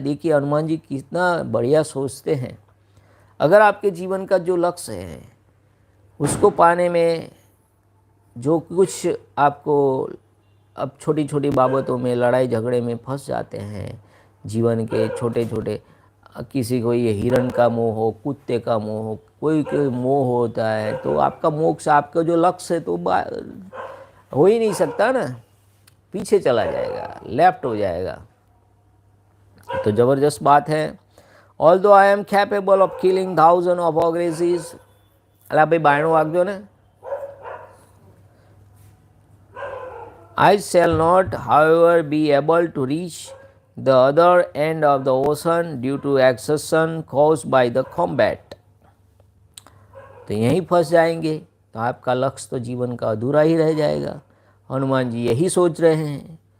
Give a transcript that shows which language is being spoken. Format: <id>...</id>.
<hi>देखिए हनुमान जी कितना बढ़िया सोचते हैं. अगर आपके जीवन का जो लक्ष्य है उसको पाने में जो कुछ आपको अब छोटी छोटी बाबतों में लड़ाई झगड़े में फंस जाते हैं, जीवन के छोटे छोटे, किसी को ये हिरण का मोह हो, कुत्ते का मोह हो, कोई मोह होता है, तो आपका मोक्ष, आपका जो लक्ष्य है तो हो ही नहीं सकता ना, पीछे चला जाएगा, लेफ्ट हो जाएगा. तो ज़बरदस्त बात है.</hi> <en>Although I am capable of killing thousands of ogresses,</en> <gu>अला भाई बायणो वागजो ने.</gu> <en>I shall not, however, be able to reach the other end of the ocean due to exhaustion caused by the combat.</en> <hi>तो यहीं फंस जाएंगे तो आपका लक्ष्य तो जीवन का अधूरा ही रह जाएगा. हनुमान जी यही सोच रहे हैं.</hi>